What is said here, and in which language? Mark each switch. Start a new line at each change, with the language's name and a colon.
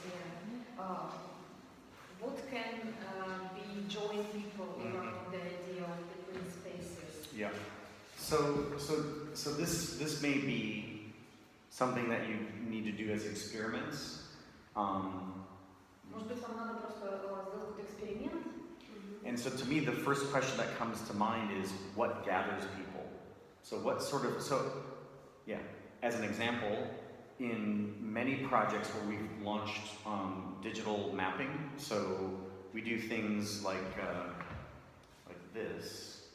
English: Yeah. What can be join people around the idea of the green spaces? Yeah. So this may be something that you need to do as experiments.
Russian: Может быть, вам надо просто сделать какой-то эксперимент?
English: And so to me, the first question that comes to mind is what gathers people? So what sort of, yeah, as an example, in many projects where we've launched digital mapping, so we do things like this.